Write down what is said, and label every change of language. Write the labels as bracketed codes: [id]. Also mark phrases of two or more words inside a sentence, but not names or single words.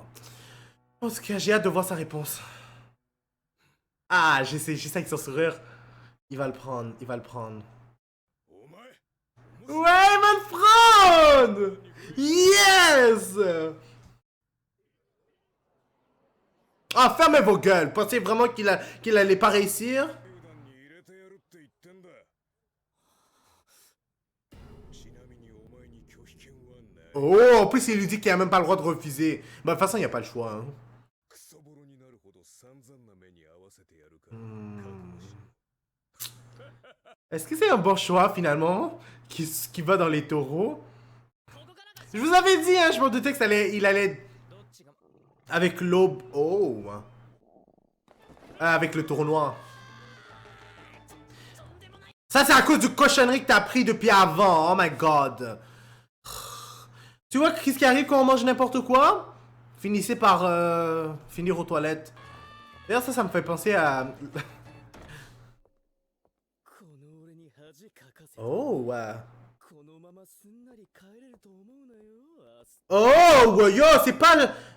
[fr] En tout cas, j'ai hâte de voir sa réponse. Ah, je sais avec son sourire. Il va le prendre, il va le prendre. Ouais, il va le prendre! Yes! Ah, fermez vos gueules. Pensez vraiment qu'il allait pas réussir? [ja] 球団に入れてやるって言ってんだ。ちなみにお前に拒否権はない。 [fr] Oh, en plus, il lui dit qu'il a même pas le droit de refuser. Bah, de toute façon, il n'y a pas le choix. Hein. [ja] クソボロになるほど散々な目に合わせてやるから覚悟しろ。 [fr] Est-ce que c'est un bon choix, finalement, qui va dans les taureaux? Je vous avais dit, hein, je m'en doutais qu'il allait... Avec l'aube... Oh! Avec le taureau noir. Ça, c'est à cause du cochonnerie que t'as pris depuis avant. [en] Oh my god. [fr] Tu vois qu'est-ce qui arrive quand on mange n'importe quoi? Finissez par finir aux toilettes. D'ailleurs, ça me fait penser à... Oh, ouais. Oh, yo, c'est pas le...